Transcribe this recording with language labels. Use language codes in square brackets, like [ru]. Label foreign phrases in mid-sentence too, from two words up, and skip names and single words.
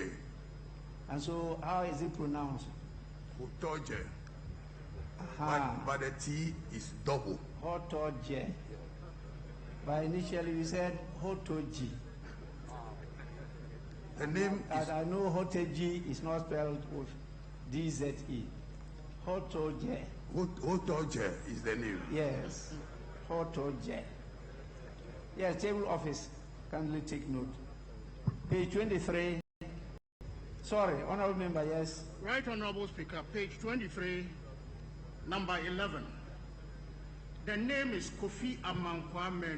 [en] And so how is it pronounced? Utoje. But the T is double. Hotoje. But initially you said Hotoji. The name is... I know Hotoji is not spelled with DZE. Hotoje. Hotoje is the name. Yes. Hotoje. Yes, table office, kindly take note. Page 23. Sorry, Honorable Member, yes. Right, Honorable Speaker, page 23, number 11. The name is Kofi Amankwa Menu.